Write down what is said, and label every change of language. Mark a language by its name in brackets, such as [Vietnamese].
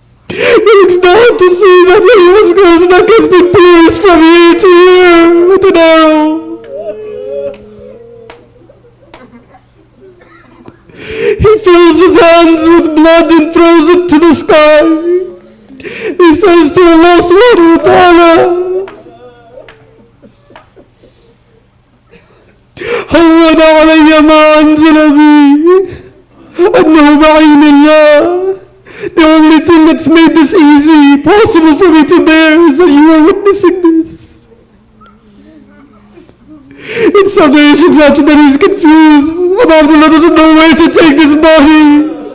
[English] He looks down to see that Muslim's neck has been pierced from ear to ear with an arrow. fills his hands with blood and throws it to the sky. He says to Allah [Arabic] subhanahu wa ta'ala, هون علي ما أنزل بي أنه بعين الله. [English] The only thing that's made this easy, possible for me to bear, is that you are witnessing this. In some nations after that he's confused. Abdullah doesn't know where to take this body.